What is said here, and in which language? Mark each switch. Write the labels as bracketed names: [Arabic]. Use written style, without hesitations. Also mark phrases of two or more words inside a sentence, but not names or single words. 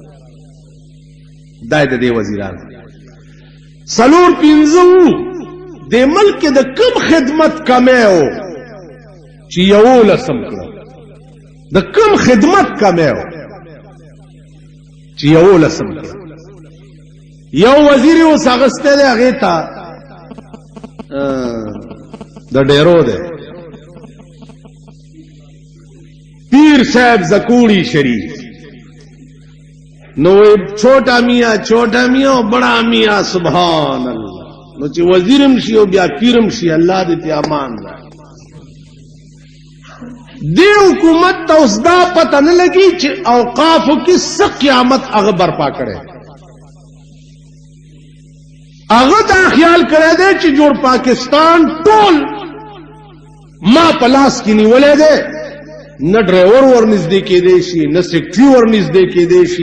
[Pashto] دا د دې وزیران 4-5 د ملک د کم خدمت کمی و چې 11 کړه، د کم خدمت کمی و چې 11 کړه. یو وزیر یې اوس اغستی دی هغې ته د ډیرو دی پیر صاحب زکوڑی شریف. [Urdu] نو چھوٹا میاں بڑا میاں سبحان اللہ. [Pashto] نو چې وزیرم شي او بیا پیرم شي الله دې ته امان را. دی حکومت ته اوس دا پته نه لګي چې اوقافو کې څه قیامت هغه برپا کړی. هغه دا خیال کړی دی چې جوړ پاکستان ټول ما په لاس کې نیولی دی، نه ډرایور ورنږدې کېدی شي نه سیکټري ورنږدې کېدی شي.